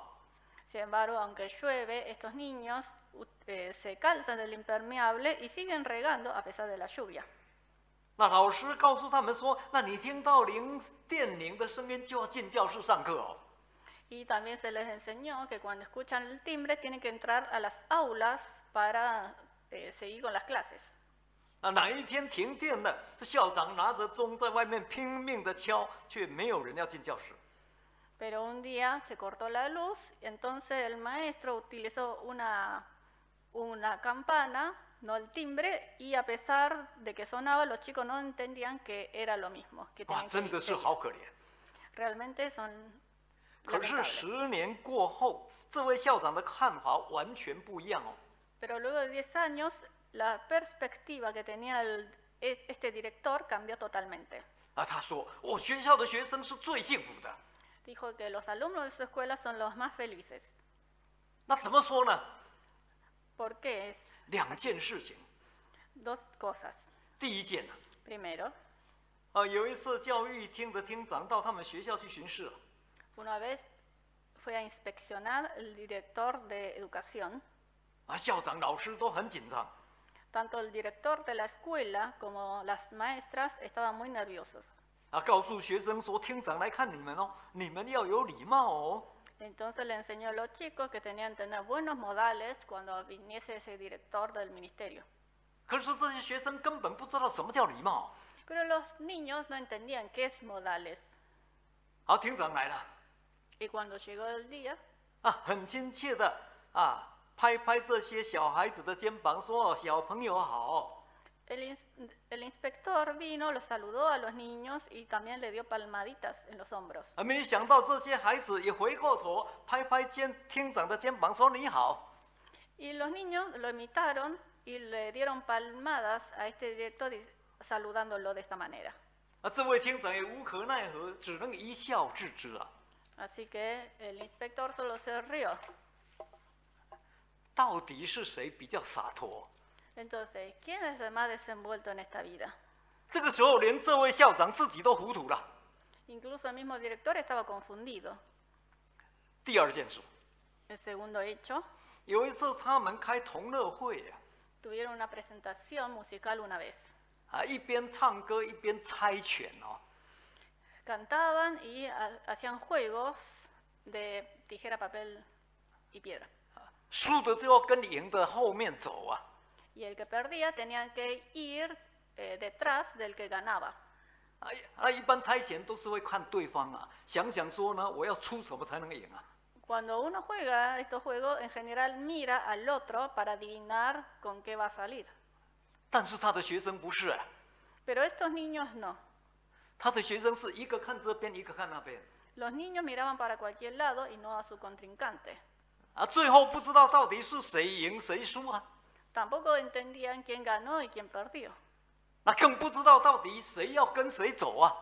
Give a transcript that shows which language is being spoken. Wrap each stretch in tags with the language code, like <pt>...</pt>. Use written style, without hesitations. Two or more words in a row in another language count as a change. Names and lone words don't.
<es>Sin embargo, aunque llueve, estos niños se calzan del impermeable y siguen regando a pesar de la lluvia.</es> <zh>那老师告诉他们说：“那你听到电铃的声音就要进教室上课哦。”</zh> <es>Y también se les enseñó que cuando escuchan el timbre tienen que entrar a las aulas para seguir con las clases.</es> <zh>哪一天停电了，这校长拿着钟在外面拼命的敲，却没有人要进教室。</zh> <es>Pero un día se cortó la luz, y entonces el maestro utilizó una campana, no el timbre, y a pesar de que sonaba, los chicos no entendían que era lo mismo. Que</es> <zh>真的是好可怜。</zh> <es>Realmente son</es> <zh>可是</zh> <es>lamentables.</es> <zh>10年过后，这位校长的看法完全不一样哦。</zh> <es>Pero luego de 10 años, la perspectiva que tenía este director cambió totalmente.</es> <zh>他说：“我学校的学生是最幸福的。”</zh> <es>Dijo que los alumnos de su escuela son los más felices.</es> <zh>那怎么说呢？</zh> <es>¿Por qué?</es> <zh>2 件事情。</zh> <es>Dos cosas.</es> <zh>第一件</zh> <es>Primero,</es> <zh>有一次教育厅的厅长到他们学校去巡视，</zh> <es>una vez fue a inspeccionar el director de educación.</es> <zh>校长、老师都很紧张。</zh> <es>Tanto el director de la escuela como las maestras estaban muy nerviosos.</es> <zh>告诉学生说，厅长来看你们哦，你们要有礼貌哦。</zh> <es>Entonces le enseñó a los chicos que tenían que tener buenos modales cuando viniese ese director del ministerio.</es> <zh>可是这些学生根本不知道什么叫礼貌。</zh> <es>Pero los niños no entendían qué es modales.</es> <zh>好，厅长来了，</zh> <es>Y cuando llegó el día,</es> <zh>很亲切的拍拍这些小孩子的肩膀，说：“小朋友好。”</zh> <es>el inspector vino, los saludó a los niños y también le dio palmaditas en los hombros.</es> <zh>没想到这些孩子也回过头拍拍厅长的肩膀，说：“你好。”</zh> <es>Y los niños lo imitaron y le dieron palmadas a este director saludándolo de esta manera.</es> <zh>这位厅长也无可奈何，只能一笑置之啊。</zh> <es>Así que el inspector solo se rió.</es> <zh>到底是谁比较洒脱？</zh> <es>Entonces, ¿quién es el más desenvuelto en esta vida?</es> <zh>这个时候，连这位校长自己都糊涂了。</zh> <es>Incluso el mismo director estaba confundido.</es> <zh>第二件事，</zh> <es>El segundo hecho,</es> <zh>有一次他们开同乐会啊，</zh> <es>tuvieron una presentación musical una vez.</es> <zh>一边唱歌一边猜拳哦。</zh> <es>Cantaban y hacían juegos de tijera, papel y piedra.</es> <zh>输的就要跟赢的后面走啊。</zh> <es>Y el que perdía tenía que ir detrás del que ganaba.</es> <zh>一般猜拳都是会看对方啊，想想说呢，我要出什么才能赢啊？</zh> <es>Cuando uno juega estos juegos, en general mira al otro para adivinar con qué va a salir.</es> <zh>但是他的学生不是啊，</zh> <es>Pero estos niños no.</es> <zh>他的学生是一个看这边，一个看那边。</zh> <es>Los niños miraban para cualquier lado y no a su contrincante.</es> <zh>最后不知道到底是谁赢谁输啊。</zh> <es>Tampoco entendían quién ganó y quién perdió.</es> <zh>更不知道到底谁要跟谁走啊。</zh>